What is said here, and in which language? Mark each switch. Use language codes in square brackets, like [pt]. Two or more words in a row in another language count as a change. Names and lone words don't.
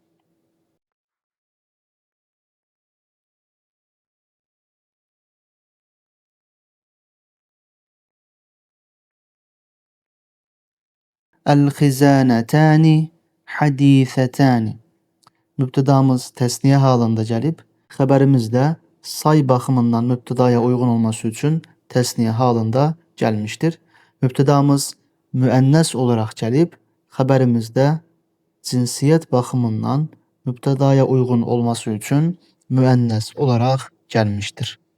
[ar] الخزانتان حديثتان. [tr] Mübtedamız tesniye halında gelip, haberimiz de [az] say baxımından mübtədaya uyğun olması üçün təsniyə halında gəlmişdir. Mübtədamız müənnəs olaraq gəlib, xəbərimizdə cinsiyyət baxımından mübtədaya uyğun olması üçün müənnəs olaraq gəlmişdir.